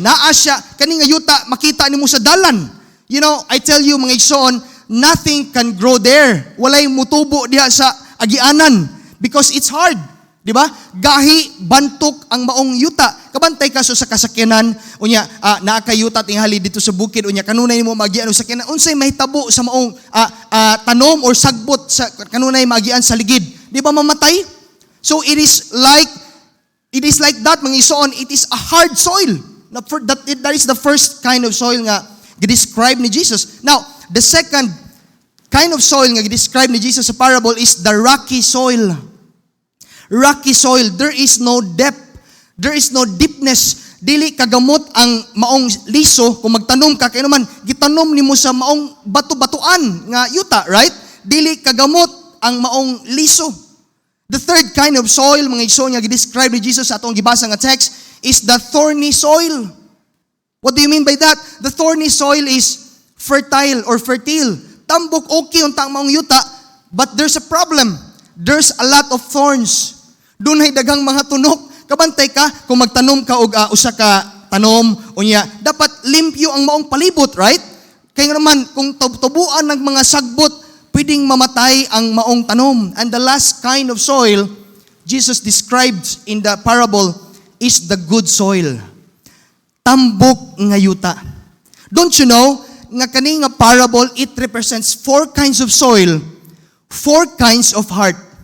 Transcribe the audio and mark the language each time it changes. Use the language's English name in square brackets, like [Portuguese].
[Cebuano] Naa siya, kani nga yuta, makita nimo sa dalan. [English] You know, I tell you [Cebuano] mga igsoon, [English] nothing can grow there. [Cebuano] Walay mutubo diha sa agianan [English] because it's hard. [Cebuano] Di ba? Gahi, bantok ang maong yuta. Kabantay ka so sa kasakyanan, unya, naa kay yuta tinghali dito sa bukid, unya, kanunay mo magian sa sakyanan, unsay mahitabo sa maong tanom or sagbot, sa kanunay magian sa ligid. Di ba mamatay? [English] So it is like that, [Cebuano] mga igsoon, [English] it is a hard soil. That is the first kind of soil nga described ni Jesus. Now, the second kind of soil nga described ni Jesus sa parable is the rocky soil. Rocky soil, there is no depth, there is no deepness. [Cebuano] Dili kagamot ang maong liso kung magtanom ka, kaya naman gitanom nimo sa maong bato-batuan nga yuta, right? Dili kagamot ang maong liso. [English] The third kind of soil, [Cebuano] mga igsoon nga gi-describe ni Jesus sa atong gibasa nga [English] text, is the thorny soil. What do you mean by that? The thorny soil is fertile or fertile. [Cebuano] Tambok okay unta ang maong yuta, [English] but there's a problem. There's a lot of thorns. [Cebuano] Dunay daghang mga tunok. Kabantay ka kung magtanom ka og usa ka tanom unya, dapat limpyo ang maong palibot, right? Kaya naman kung tubuan ng mga sagbot, pwedeng mamatay ang maong tanom. [English] And the last kind of soil Jesus describes in the parable is the good soil. [Cebuano] Tambok nga yuta. [English] Don't you know nga kani nga parable, it represents 4 kinds of soil, 4 kinds of heart.